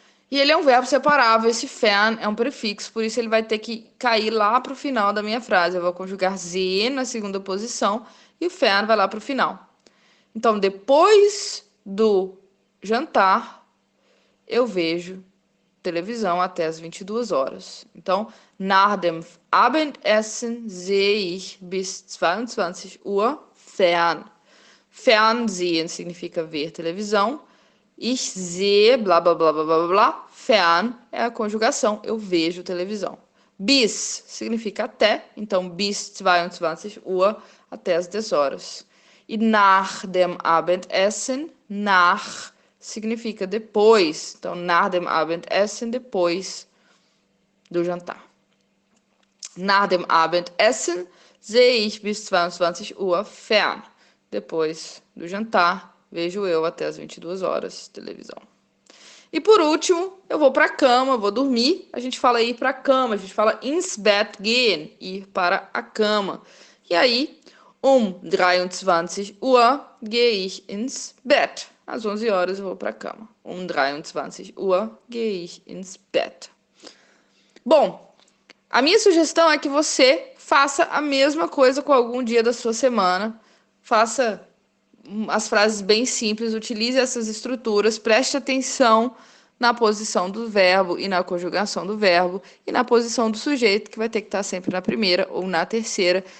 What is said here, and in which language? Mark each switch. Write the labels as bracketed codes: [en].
[pt] E ele é um verbo separável, esse fern é um prefixo, por isso ele vai ter que cair lá para o final da minha frase. Eu vou conjugar sehen na segunda posição e o fern vai lá para o final. Então, depois do jantar, eu vejo televisão até as 22 horas. Então, [de] nach dem Abendessen sehe ich bis 22 Uhr fern. [pt] Fernsehen significa ver televisão. [de] Ich sehe, [pt] blá, blá, blá, blá, blá, blá. Fern é a conjugação, eu vejo televisão. Bis significa até, então [de] bis 22 Uhr, [pt] até as 10 horas. E [de] nach dem Abendessen, [pt] nach significa depois. Então, [de] nach dem Abendessen, [pt] depois do jantar. [de] Nach dem Abendessen sehe ich bis 22 Uhr fern. [pt] Depois do jantar, vejo eu até as 22 horas televisão. E por último, eu vou para a cama, vou dormir. A gente fala ir para a cama, a gente fala [de] ins Bett gehen, [pt] ir para a cama. E aí, [de] 23 Uhr gehe ich ins Bett. [pt] Às 11 horas eu vou para a cama. [de] 23 Uhr gehe ich ins Bett. [pt] Bom, a minha sugestão é que você faça a mesma coisa com algum dia da sua semana. Faça as frases bem simples, utilize essas estruturas, preste atenção na posição do verbo e na conjugação do verbo e na posição do sujeito, que vai ter que estar sempre na primeira ou na terceira.